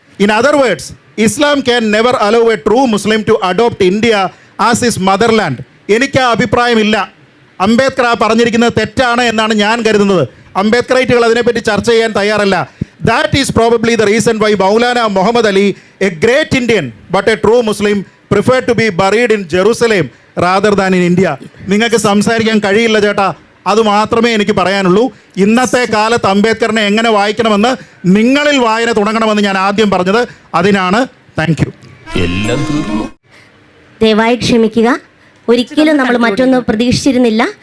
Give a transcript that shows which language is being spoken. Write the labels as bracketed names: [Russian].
[English] In other words, Islam can never allow a true Muslim to adopt India as his motherland. [Malayalam] എനിക്ക് ആ അഭിപ്രായമില്ല. അംബേദ്കർ ആ പറഞ്ഞിരിക്കുന്നത് തെറ്റാണ് എന്നാണ് ഞാൻ കരുതുന്നത്. അംബേദ്കറൈറ്റുകൾ അതിനെപ്പറ്റി ചർച്ച ചെയ്യാൻ തയ്യാറല്ല. [English] That is probably the reason why Maulana Muhammad Ali, a great Indian but a true Muslim, preferred to be buried in Jerusalem rather than in India. [Malayalam] നിങ്ങൾക്ക് സംസാരിക്കാൻ കഴിയില്ല ചേട്ടാ, അത് മാത്രമേ എനിക്ക് പറയാനുള്ളൂ. ഇന്നത്തെ കാലത്ത് അംബേദ്കറിനെ എങ്ങനെ വായിക്കണമെന്ന് നിങ്ങളിൽ വായന തുടങ്ങണമെന്ന് ഞാൻ ആദ്യം പറഞ്ഞത് അതിനാണ്. [English] Thank you. [Malayalam] ദയവായി ക്ഷമിക്കുക, ഒരിക്കലും നമ്മൾ മറ്റൊന്നും പ്രതീക്ഷിച്ചിരുന്നില്ല.